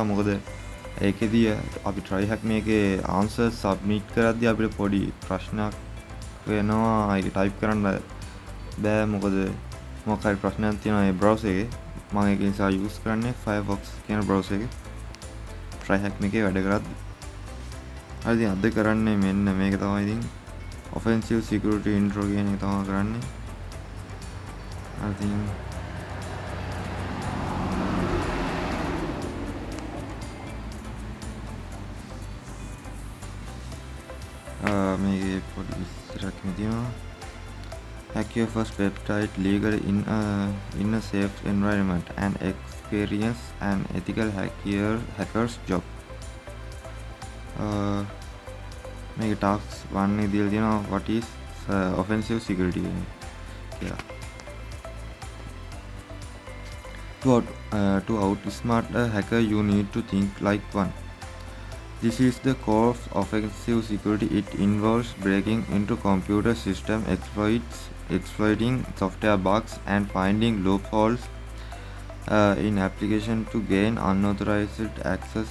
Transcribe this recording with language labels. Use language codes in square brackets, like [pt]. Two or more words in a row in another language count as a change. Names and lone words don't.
[si] මොකද ඒකෙදී අපි try hack me එකේ answer submit කරද්දී අපිට පොඩි ප්‍රශ්නයක් වෙනවා. ඒක type කරන්න බෑ. මොකද මොකක් හරි ප්‍රශ්නයක් තියෙනවා මේ browser එකේ. මම ඒක නිසා use කරන්නේ Firefox කියන browser එක try hack me එකේ වැඩ කරද්දී. හරි ඉතින් අද කරන්නේ මෙන්න මේක තමයි. ඉතින් offensive security intro කියන එක තමයි කරන්නේ. [en] I think [si] මේකේ පොඩි විස්තරයක් තියෙනවා. [en] Hack your first website legally in a safe environment and experience an ethical hacker's job. [si] මේක ටාස්ක් 1 එක දීලා තියෙනවා [en] what is offensive security [si] කියලා. [en] To outsmart a hacker you need to think like one. This is the core of offensive security. It involves breaking into computer system exploits, exploiting software bugs, and finding loopholes in application to gain unauthorized access.